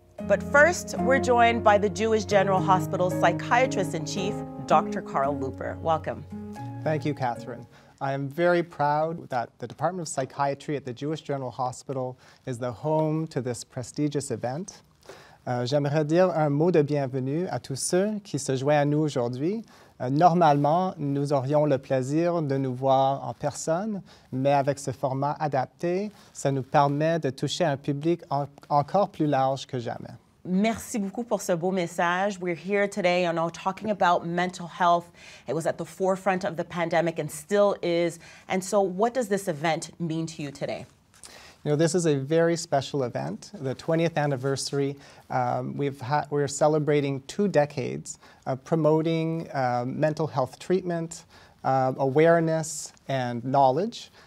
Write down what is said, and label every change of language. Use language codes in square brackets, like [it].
[en] But first, we're joined by the Jewish General Hospital Psychiatrist-in-Chief, Dr. Carl Luper. Welcome. Thank you, Catherine. I am very proud that the Department of Psychiatry at the Jewish General Hospital is the home to this prestigious event. [fr] J'aimerais dire un mot de bienvenue à tous ceux qui se joignent à nous aujourd'hui. Normalement, nous aurions le plaisir de nous voir en personne, mais avec ce format adapté, ça nous permet de toucher un public encore plus large que jamais. Merci beaucoup pour ce beau message. [en] We're here today, talking about mental health. It was at the forefront of the pandemic and still is. And so what does this event mean to you today? You know, this is a very special event, the 20th anniversary. We're celebrating 2 decades of promoting mental health treatment, awareness, and knowledge.